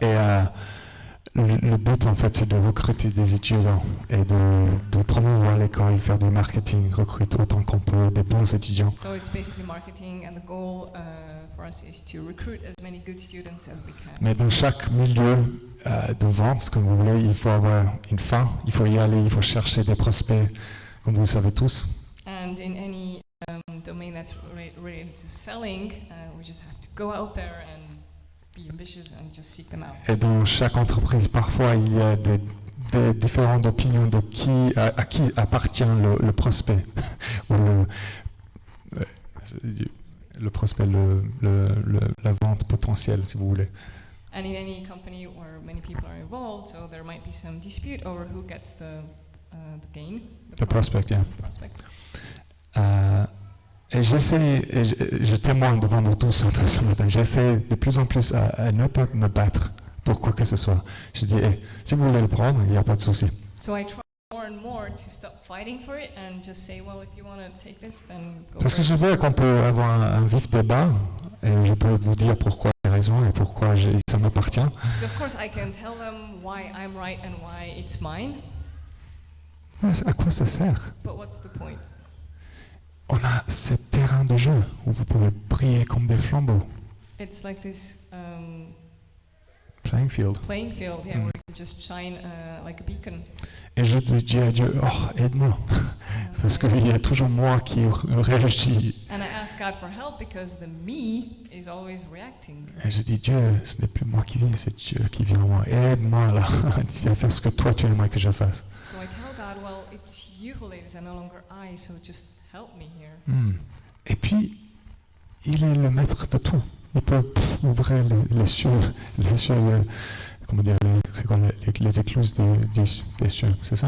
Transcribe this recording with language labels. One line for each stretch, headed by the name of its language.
French: Et le but, en fait, c'est de recruter des étudiants et de promouvoir l'école, faire du marketing, recruter autant qu'on peut des bons étudiants.
English: So it's basically marketing, and the goal for us is to recruit as many good students as we can.
French: Mais dans chaque milieu de vente, comme vous voulez, il faut avoir une fin, il faut y aller, il faut chercher des prospects, comme vous le savez tous.
English: And in any domain that's related to selling, we just have to go out there and be ambitious and just seek them out.
French: Et dans chaque entreprise, parfois, il y a des différentes opinions de à qui appartient le prospect, ou le prospect, la vente potentielle, si vous voulez.
English: And in any company where many people are involved, so there might be some dispute over who gets the gain. The prospect, yeah. Prospect.
French: Et j'essaie, et je témoigne devant vous tous un peu ce matin, j'essaie de plus en plus à ne pas me battre pour quoi que ce soit. Je dis, hey, si vous voulez le prendre, il n'y a pas de souci.
English: So I try more and more to stop fighting for it and just say, well, if you want to take this, then go
French: Parce que
English: for
French: je
English: it.
French: veux qu'on peut avoir un vif débat et je peux vous dire pourquoi j'ai raison et pourquoi ça m'appartient.
English: So of course I can tell them why I'm right and why it's mine,
French: Ouais, à quoi ça sert?
English: but what's the point?
French: On a ce terrain de jeu où vous pouvez briller comme des flambeaux.
English: It's like this Playing field. playing field, yeah, where you can just shine like a beacon.
French: Et je dis à Dieu, oh, aide-moi. Parce qu'il y a toujours moi qui réagit.
English: And I ask God for help because the me is always reacting.
French: Et je dis, Dieu, ce n'est plus moi qui viens, c'est Dieu qui vient en moi. Aide-moi là, à faire ce que toi tu aimerais que je fasse.
English: So I tell God, well, it's you who lives and no longer I, so just help me here.
French: Et puis, Il est le maître de tout. Il peut ouvrir les cieux, comment dire, c'est quoi, les écluses des cieux, c'est ça?